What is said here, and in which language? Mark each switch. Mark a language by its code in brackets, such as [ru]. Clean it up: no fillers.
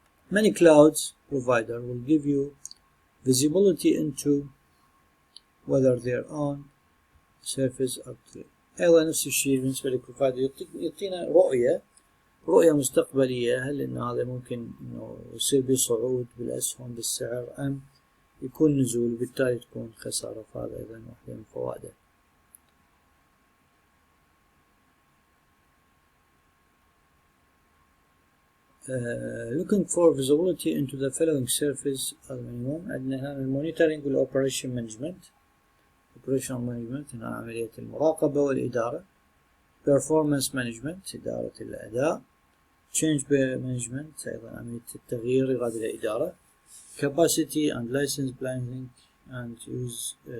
[en] Many clouds provider will give you visibility into whether their own service upgrade. [ar] أيضا نفس الشيء بالنسبة للبروفايدر، يعطينا رؤية مستقبلية، هل إن هذا ممكن إنه يصير بصعود بالأسهم بالسعر أم يكون نزول وبالتالي تكون خسارة، فهذا أيضا واحدة من فوائده. [en] Looking for visibility into the following service [ar] المهم عندنا هنا المونيتورينج والأوبريشن مانجمنت. [en] operational management [ar] هنا عملية المراقبة والإدارة. [en] performance management [ar] إدارة الأداء. [en] change management [ar] أيضا عملية التغيير يراد إلى إدارة. [en] capacity and license planning and use